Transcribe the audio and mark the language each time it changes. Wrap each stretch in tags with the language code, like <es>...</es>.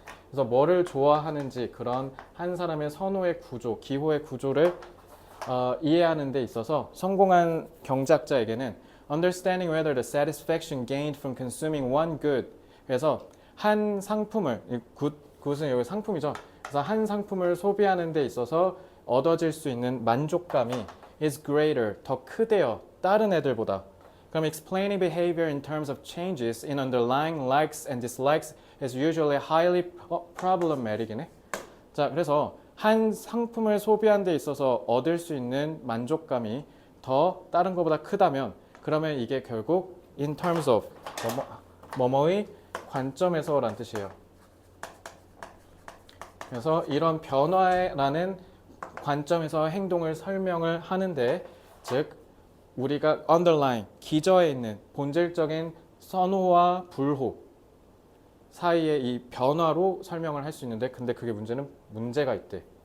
<ko>그래서 뭐를 좋아하는지 그런 한 사람의 선호의 구조, 기호의 구조를 이해하는 데 있어서 성공한 경제학자에게는</ko> <en>understanding whether the satisfaction gained from consuming one good.</en> <ko>그래서 한 상품을, 굿은 여기 상품이죠. 그래서 한 상품을 소비하는 데 있어서 얻어질 수 있는 만족감이 is greater, 더 크대요. 다른 애들보다. 그럼</ko> <en>explaining behavior in terms of changes in underlying likes and dislikes is usually highly problematic이네.</en> <ko>자, 그래서 한 상품을 소비하는 데 있어서 얻을 수 있는 만족감이 더 다른 것보다 크다면 그러면 이게 결국 in terms of 뭐뭐의 관점에서 라는 뜻이에요. 그래서 이런 변화라는 관점에서 행동을 설명을 하는데 즉 우리가 underline, 기저에 있는 본질적인 선호와 불호 사이의 이 변화로 설명을 할 수 있는데 근데 그게 문제가 있대.</ko>